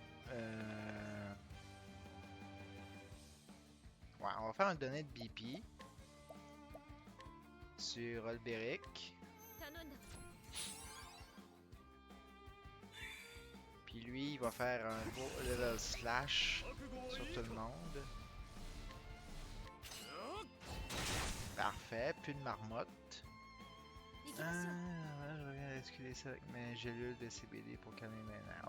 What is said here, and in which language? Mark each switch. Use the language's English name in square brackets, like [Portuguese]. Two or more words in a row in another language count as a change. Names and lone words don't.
[French] Ouais, on va faire un [English] donate BP [French] sur Olberic. Puis lui, il va faire un beau [English] level slash [Japanese] 覚悟は [French] sur [Japanese] いい [French] tout [Japanese] か [French] le monde. Parfait, plus de marmotte. [Japanese] 行きましょう [French] Je reviens esquiver ça avec mes gélules de CBD pour calmer mes nerfs.